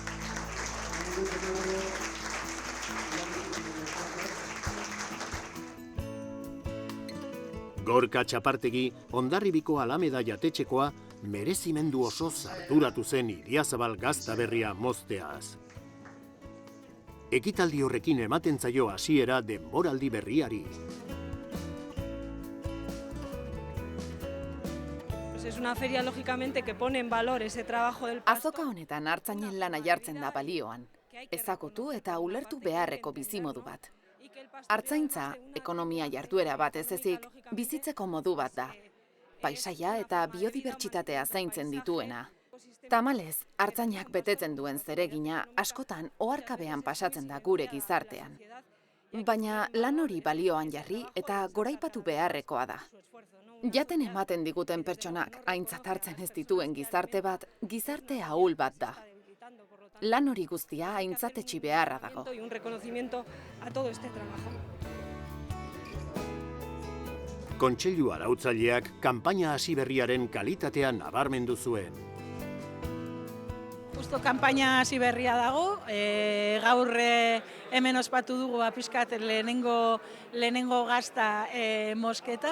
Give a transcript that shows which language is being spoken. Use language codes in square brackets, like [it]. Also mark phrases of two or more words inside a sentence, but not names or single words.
[eu] Gorka Txapartegi, Hondarribiko Alameda jatetxekoa, merezimendu oso arduratu zen Idiazabal gazta berria mozteaz. Ekitaldi horrekin ematen zaio hasiera denboraldi berriari. [es] Es una feria, lógicamente, que pone en valor ese trabajo del pasto. [eu] Azoka honetan hartzainen lana jartzen da balioan. Ezagutu eta ulertu beharreko bizimodu bat. Hartzaintza, ekonomia jarduera bat ez ezik, bizitzeko modu bat da. Paisaia eta biodibertsitatea zaintzen dituena. Tamalez, hartzainak betetzen duen zeregina askotan oharkabean pasatzen da gure gizartean. Baina lan hori balioan jarri eta goraipatu beharrekoa da. Jaten ematen diguten pertsonak aintzat hartzen ez dituen gizarte bat, gizarte ahul bat da. Lan hori guztia aintzatetsi beharra dago. [es] Un reconocimiento a todo este trabajo. [eu] Kontseilu arautzaileak kanpaina hasi berriaren kalitatea nabarmendu zuen. Justo kanpaina hasi berria dago, gaur hemen ospatu dugu pixkat lehenengo gazta mosketa,